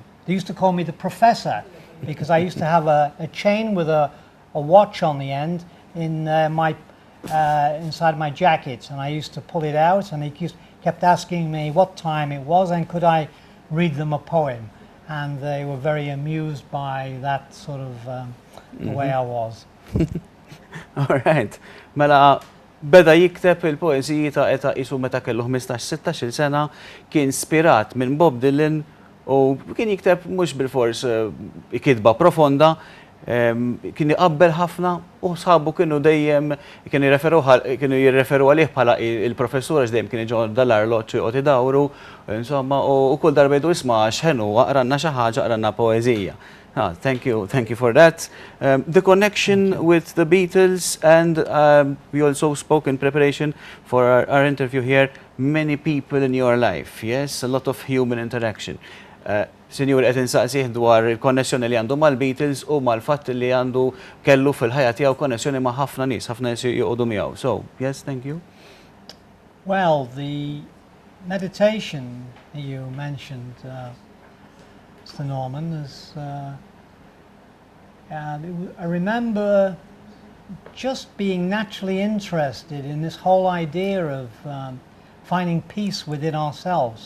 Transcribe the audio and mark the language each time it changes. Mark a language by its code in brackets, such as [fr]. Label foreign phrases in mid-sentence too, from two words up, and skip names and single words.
[en] They used to call me the professor, because I used to have a chain with a watch on the end in inside my jacket, and I used to pull it out, and he kept asking me what time it was and could I read them a poem. and they were very amused by that sort of the way I was. All right. [mt] Mela, beda jikteb il-poeziji ta' eta isu meta kellu 15-16 sena, kien spirat minn [en] Bob Dylan [mt] u kien jikteb mhux bil-fors kitba profonda, kien iqabbel ħafna u sħabu kienu dejjem kienu jirreferu għalih bħala il-professur għax dejjem kien iġor dal-arloġġ u tidawru, insomma, u kull darba jdu isma' x'ħenu aqranna xi ħaġa, aqranna poeżija. [en] Thank you for that. The connection with the Beatles, and we also spoke in preparation for our interview here, many people in your life, yes? A lot of human interaction. [mt] Sinjur, qed insaqsih dwar il-konnessjoni li għandu mal-Beatles u mal-fatt li għandu kellu fil-ħajja tiegħu konnessjoni ma' ħafna nies joqogħdu miegħu. [en] So, yes, thank you. Well, the meditation you mentioned, Mr. Norman, is I remember just being naturally interested in this whole idea of finding peace within ourselves.